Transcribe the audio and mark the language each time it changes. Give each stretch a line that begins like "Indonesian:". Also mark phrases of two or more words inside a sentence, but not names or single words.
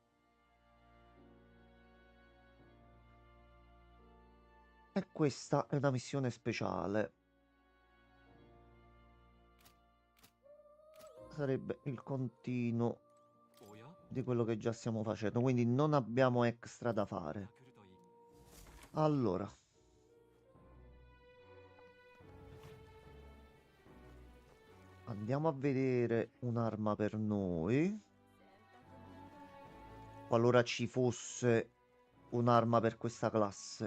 Italian: E questa è una missione speciale. Sarebbe il continuo
Japanese: おや
Italian: di quello che già stiamo facendo, quindi non abbiamo extra da fare.
Japanese: 来るといい。
Italian: Allora, andiamo a vedere un'arma per noi. Qualora ci fosse un'arma per questa classe.